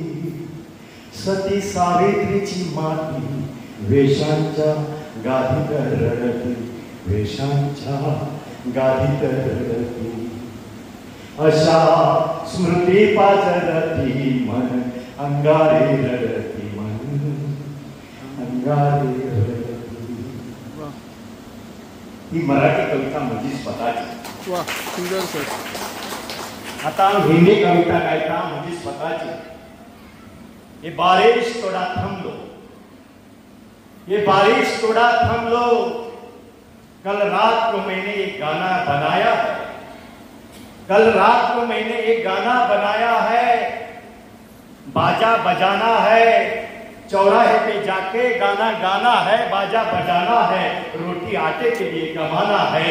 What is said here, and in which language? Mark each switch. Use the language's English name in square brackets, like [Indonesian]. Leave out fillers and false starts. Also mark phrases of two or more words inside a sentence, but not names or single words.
[Marathi] सती सावित्रीची माती वेशांच्या गादीत रडती, वेशांच्या गादीत रडती. अशा स्मृती पाजरती मन, अंगारे रडती मन, अंगारे रडती. [Konkani] ही मराठी कविता म्हजी स्वताची. वा, सुंदर सर. आता हिंदी कविता गायता म्हजी स्वताची. [Hindi] ये बारिश थोड़ा थम लो, ये बारिश थोड़ा थम लो, कल रात को मैंने एक गाना बनाया है, कल रात को मैंने एक गाना बनाया है. बाजा बजाना है, चौराहे पे जाके गाना गाना है, बाजा बजाना है, रोटी आटे के लिए कमाना है.